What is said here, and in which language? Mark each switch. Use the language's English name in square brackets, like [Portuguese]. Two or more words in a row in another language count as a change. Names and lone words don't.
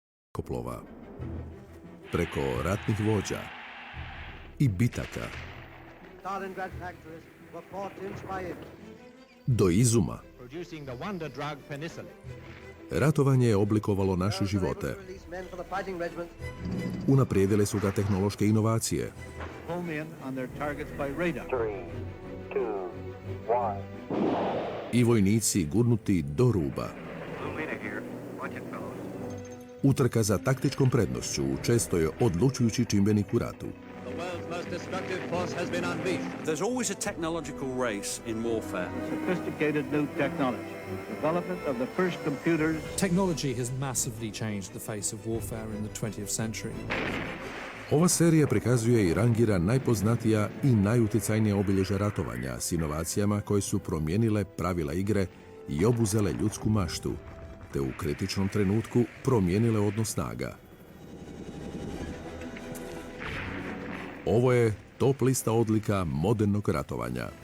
[Croatian] zrakoplova, preko ratnih vođa i bitaka, [English] Stalingrad factories were fought inch by inch. [Croatian] do izuma. [English] Producing the wonder drug penicillin. [Croatian] Ratovanje je oblikovalo naše živote. [English] Release men for the fighting regiments. [Croatian] Unaprijedile su ga tehnološke inovacije. [English] Home in on their targets by radar. 3, 2, 1. [Croatian] I vojnici gurnuti do ruba. Utrka za taktičkom prednošću često je odlučujući čimbenik u ratu. [English] The world's most destructive force has been unleashed. There's always a technological race in warfare. Sophisticated new technology. Development of the first computers. Technology has massively changed the face of warfare in the 20th century. [Croatian] Ova serija prikazuje i rangira najpoznatija i najutjecajnija obilježja ratovanja s inovacijama koje su promijenile pravila igre i obuzele ljudsku maštu, te u kritičnom trenutku promijenile odnos snaga. Ovo je top lista odlika modernog ratovanja.